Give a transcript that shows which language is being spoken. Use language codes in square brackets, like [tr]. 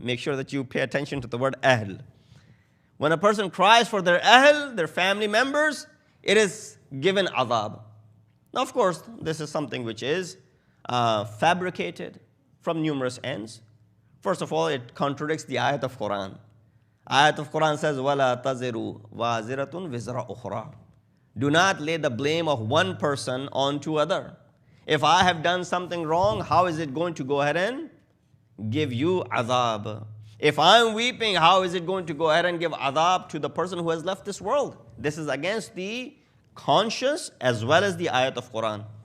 [en] Make sure that you pay attention to the word ahl. When a person cries for their ahl, their family members, it is given azab. Now, of course, this is something which is fabricated from numerous ends. First of all, it contradicts the ayat of Quran. Ayat of Quran says, [ar] وَلَا تَزِرُ وَازِرَةٌ وِزْرَ أُخْرَى. [en] Do not lay the blame of one person onto other. If I have done something wrong, how is it going to go ahead and give you azab? If I'm weeping, how is it going to go ahead and give azab to the person who has left this world? This is against the conscious as well as the ayat of Quran.